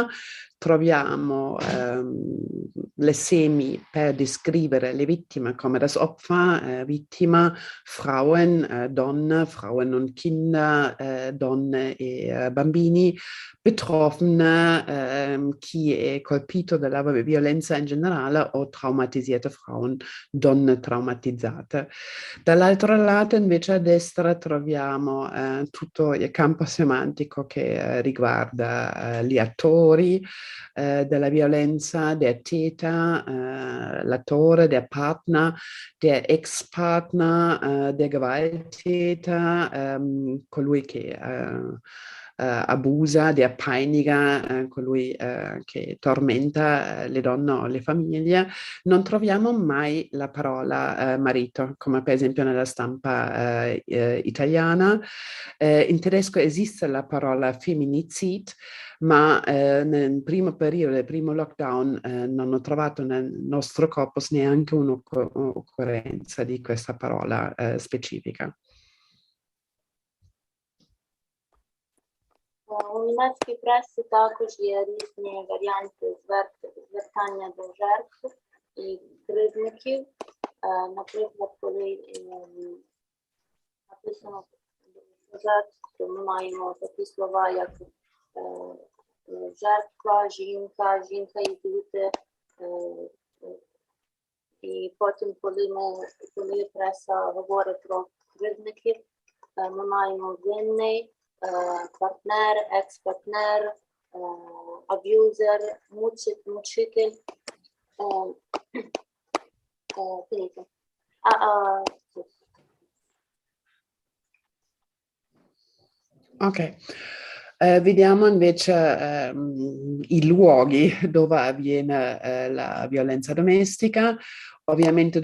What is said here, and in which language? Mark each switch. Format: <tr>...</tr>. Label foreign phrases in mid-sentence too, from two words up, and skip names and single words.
<it>Troviamo le semi per descrivere le vittime come</it> <de>das Opfer,</de> <it>vittima, Frauen, donne,</it> <de>Frauen und Kinder,</de> <it>donne e bambini, Betroffene, chi è colpito dalla violenza in generale o</it> <de>traumatisierte Frauen,</de> <it>donne traumatizzate. Dall'altro lato invece a destra troviamo tutto il campo semantico che riguarda gli attori della violenza,</it> <de>der Täter, l'attore, der Partner, der Ex-Partner, der Gewalttäter,</de> <it>colui che abusa,</it> <de>der Peiniger,</de> <it>colui che tormenta le donne o le famiglie. Non troviamo mai la parola marito, come per esempio nella stampa italiana. In tedesco esiste la parola Femicide, ma nel primo periodo, nel primo lockdown, non ho trovato nel nostro corpus neanche un'occorrenza di questa parola specifica.</it> <uk>У німецькій пресі також є різні варіанти звертання до жертв і кривдників. Наприклад, коли написано про жертв, то ми маємо такі слова, як жертва, жінка, жінка і діти. І потім, коли преса говорить про кривдників, ми маємо винний, партнер, екс-партнер, аб'юзер, мучитель.</uk> <it>Finito. Ok. Vediamo invece i luoghi dove avviene la violenza domestica, ovviamente</it>